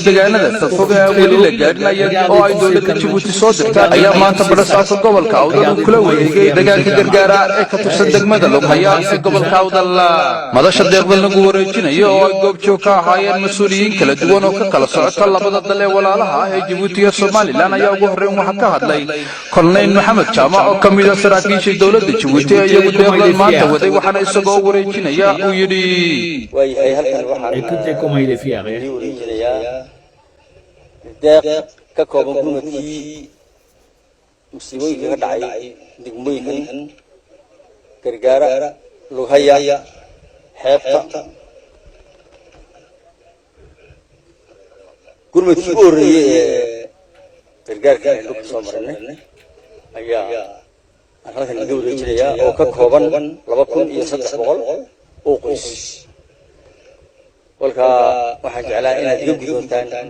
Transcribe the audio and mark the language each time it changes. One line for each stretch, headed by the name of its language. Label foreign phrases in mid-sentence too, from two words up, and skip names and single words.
Somali: deegaanada fog ee weli la gaadhinaya oo ay dowladda Djibouti soo dirtay ayaa maanta barasaasa gobolka awdal deegaanka gargaara ee ka tirsan degmada Lughaya ee gobolka Awdal madasha deeqda lagu wareejinayo oo ay goobjoog ka ahaayeen mas'uuliyiin kala duwan oo ka kala socota labada dal ee walaalaha ah ee Djibouti iyo Somaliland ayaa ugu horreyn waxa ka hadlay Colonel Mohamed Jama oo ka mid ah saraakiisha dowladda Djibouti iyo deeqda maanta waday waxaana isagoo wareejinaya uu yiri way hay halkan waxaan
French: écoutez comment il est fier
Somali: deeq ka kooban gurmadkii musiibooyinka ka dhacay degmooyinkan gargaara Lughaya xeebta gurmadkii ugu horreeyay ee gargaarka aynu ku soo marnay ayaa halkan laga wareejinayaa oo ka kooban 2,300 oo qoys walka waxaan jeclaa inaad iga guddoontaan